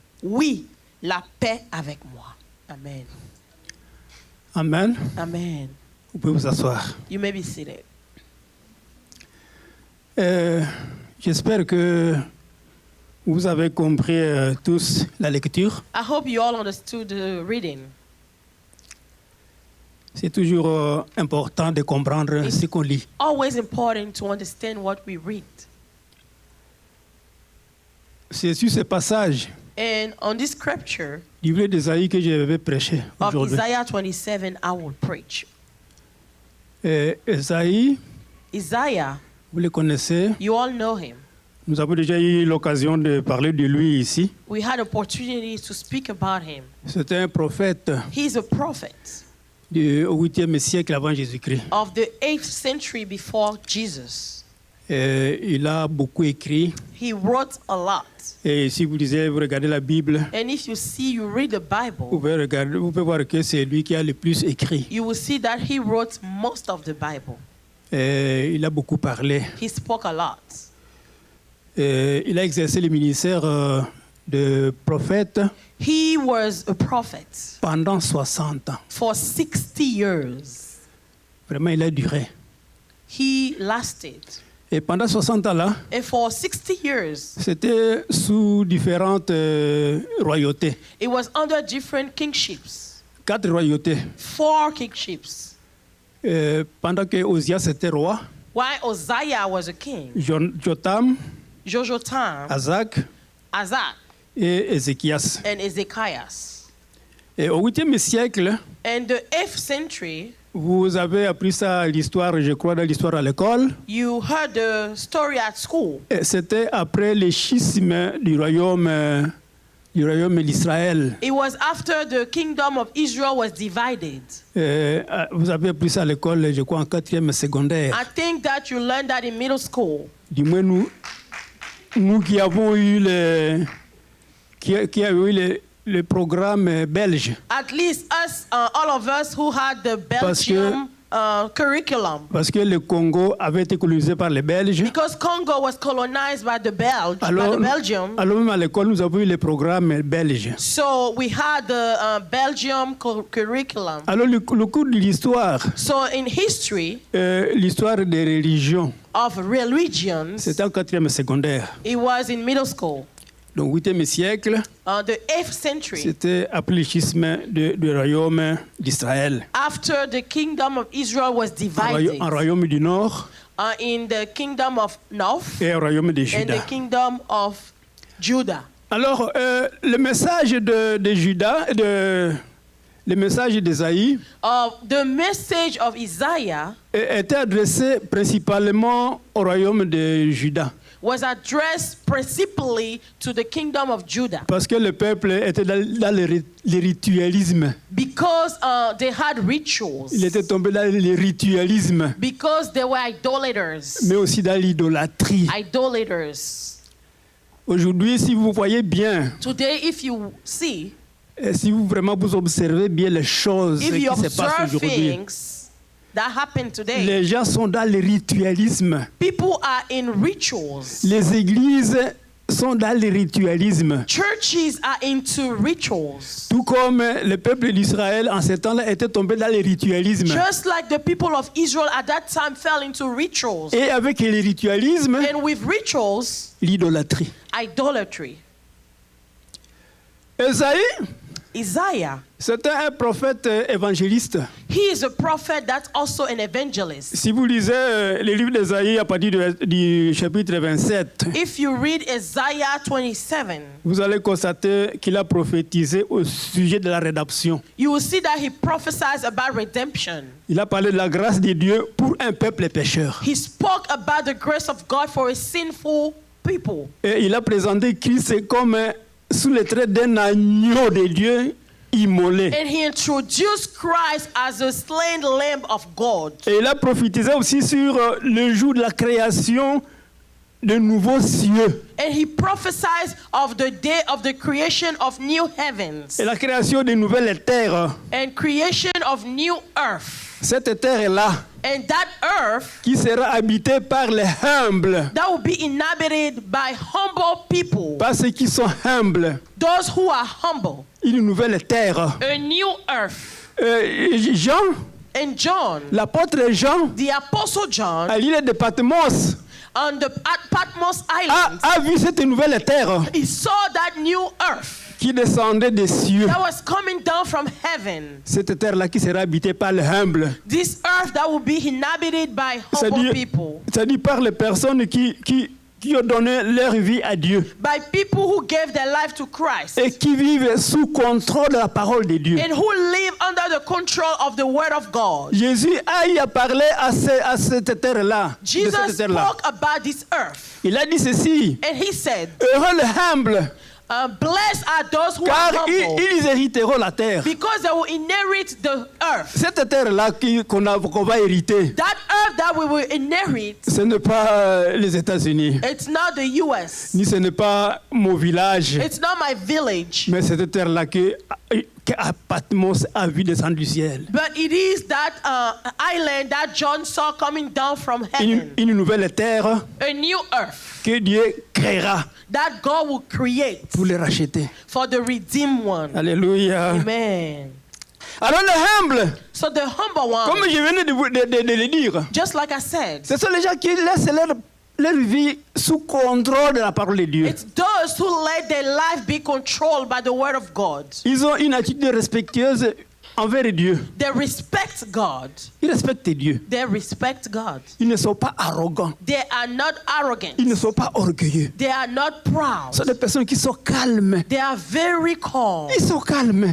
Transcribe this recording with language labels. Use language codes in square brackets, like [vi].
[fr] Oui, la paix avec moi. Amen. Amen. Amen. Vous pouvez vous asseoir. [en] You may be seated. [fr] J'espère que vous avez compris tous la lecture. [en] I hope you all understood the reading. [fr] C'est toujours important de comprendre ce qu'on lit. [en] Always important to understand what we read. [fr] C'est sur ce passage [en] And on this scripture [fr] du livre d'Ésaïe que je vais prêcher [en] of [fr] aujourd'hui. [en] Isaiah 27, I will preach. [fr] Ésaïe, [en] Isaiah, [fr] vous le connaissez. [en] you all know him. [fr] Nous avons déjà eu l'occasion de parler de lui ici. [en] We had opportunities to speak about him. [fr] C'était un prophète [en] He's a prophet [fr] au 8e siècle avant Jésus-Christ. [en] of the 8th century before Jesus. [fr] Il a beaucoup écrit. [en] He wrote a lot. [fr] Et si vous lisez, vous regardez la Bible, [en] And if you see, you read the Bible, [fr] vous pouvez voir que c'est lui qui a le plus écrit. [en] you will see that he wrote most of the Bible. [fr] Il a beaucoup parlé. [en] He spoke a lot. [fr] Il a exercé le ministère de prophète [en] He was a prophet [fr] pendant 60 ans. [en] for 60 years. [fr] Vraiment, il a duré. [en] He lasted. [fr] Et pendant 60 ans-là, [en] And for 60 years, [fr] c'était sous différentes royautés. [en] it was under different kingships. [fr] 4 royautés. [en] 4 kingships. [fr] Pendant que Osias était roi, [en] While Uzziah was a king, [fr] Jotam, [en] Jojotam, [fr] Azak [en] Azak, [fr] et Ézéchias. [en] and Ezekias. [fr] Et au 8e siècle, [en] In the 8th century, [fr] vous avez appris ça, l'histoire, je crois, dans l'histoire à l'école. [en] you heard the story at school. [fr] Et c'était après le schisme du royaume d'Israël. [en] It was after the kingdom of Israel was divided. [fr] Vous avez appris ça à l'école, je crois, en 4e secondaire. [en] I think that you learned that in middle school. [fr] Du moins, nous qui avons eu le programme belge. [en] At least us, all of us who had the [fr] Parce que [en] Belgium curriculum. [fr] Parce que le Congo avait été colonisé par les Belges. [en] Because Congo was colonized by the Belgium. [fr] Alors même à l'école, nous avons eu les programmes belges. [en] So we had the Belgium curriculum. [fr] Alors le cours de l'histoire, [en] So in history [fr] l'histoire des religions, [en] of religions, [fr] c'était en 4e secondaire. [en] it was in middle school. [fr] Donc 8e siècle, [en] The 8th century, [fr] c'était après le schisme du royaume d'Israël. [en] after the kingdom of Israel was divided [fr] Un royaume du nord [en] in the kingdom of North [fr] et un royaume de [en] and [fr] Juda. [en] the kingdom of Judah. [fr] Alors, le message de Juda, le message d'Ésaïe [en] The message of Isaiah [fr] était adressé principalement au royaume de Juda. [en] was addressed principally to the kingdom of Judah [fr] Parce que le peuple était dans le ritualisme. [en] because they had rituals, [fr] Il était tombé dans le ritualisme, [en] because they were idolaters. [fr] mais aussi dans l'idolâtrie. [en] Idolaters. [fr] Aujourd'hui, si vous voyez bien, [en] Today, if you see, [fr] si vous vraiment vous observez bien les choses [en] if [fr] qui [en] you [fr] se passent [en] observe [fr] aujourd'hui, [en] things that happen today, [fr] les gens sont dans le ritualisme. [en] people are in rituals. [fr] Les églises sont dans le ritualisme. [en] Churches are into rituals. [fr] Tout comme le peuple d'Israël en ce temps-là était tombé dans le ritualisme. [en] Just like the people of Israel at that time fell into rituals. [fr] Et avec le ritualisme, [en] And with rituals, [fr] l'idolâtrie. [en] idolatry. [fr] Esaïe, [en] Isaiah, [fr] c'était un prophète évangéliste. [en] he is a prophet that's also an evangelist. [fr] Si vous lisez le livre d'Esaïe à partir du chapitre 27, [en] If you read Isaiah 27, [fr] vous allez constater qu'il a prophétisé au sujet de la rédemption. [en] you will see that he prophesies about redemption. [fr] Il a parlé de la grâce de Dieu pour un peuple pécheur. [en] He spoke about the grace of God for a sinful people. [fr] Et il a présenté Christ comme sous les traits d'un agneau de Dieu immolé. [en] And he introduced Christ as a slain lamb of God. [fr] Et il a prophétisé aussi sur le jour de la création de nouveaux cieux [en] And he prophesies of the day of the creation of new heavens [fr] et la création de nouvelles terres. [en] and creation of new earth. [fr] Cette terre-là [en] And that earth [fr] qui sera habitée par les humbles, [en] that will be inhabited by humble people, [fr] par ceux qui sont humbles. [en] those who are humble. [fr] Une nouvelle terre. [en] A new earth. [fr] Jean, [en] And John, [fr] l'apôtre Jean, [en] the apostle John, [fr] à l'île de Patmos, [en] on the Patmos Island, [fr] a vu cette nouvelle terre [en] he saw that new earth [fr] qui descendait des cieux. [en] that was coming down from heaven. [fr] Cette terre-là qui sera habitée par les humbles. [en] This earth that will be inhabited by humble people. [fr] C'est-à-dire par les personnes qui ont donné leur vie à Dieu [en] By people who gave their life to Christ. [fr] et qui vivent sous contrôle de la parole de Dieu. [en] And who live under the control of the word of God. [fr] Jésus a parlé à cette terre-là. [en] Jesus spoke about this earth. [fr] Il a dit ceci. [en] And he said, [fr] Heureux les humbles, [en] blessed are those who [fr] car [en] are humble, [fr] ils hériteront la terre. [en] because they will inherit the earth. [fr] Cette terre-là qu'on va hériter, [en] That earth that we will inherit, [fr] ce n'est pas les États-Unis, [en] it's not the U.S. [fr] ni ce n'est pas mon village, [en] It's not my village. [fr] mais cette terre-là que Patmos a vu descendre du ciel. [en] But it is that island that John saw coming down from heaven. [fr] Une nouvelle terre [en] A new earth [fr] que Dieu créera [en] that God will create [fr] pour les racheter. [en] for the redeemed one. [fr] Alléluia. [en] Amen. [fr] Alors les humbles, [en] So the humble [fr] comme [en] one, [fr] je venais de le dire, [en] just like I said, [fr] ce sont les gens qui laissent leur vie sous contrôle de la parole de Dieu. [en] it's those who let their life be controlled by the word of God. [fr] Ils ont une attitude respectueuse envers Dieu. [en] They respect God. [fr] Ils respectent Dieu. [en] They respect God. [fr] Ils ne sont pas arrogants. [en] They are not arrogant. [fr] Ils ne sont pas orgueilleux. [en] They are not proud. [fr] Ce sont des personnes qui sont calmes. [en] They are very calm. [fr] Ils sont calmes.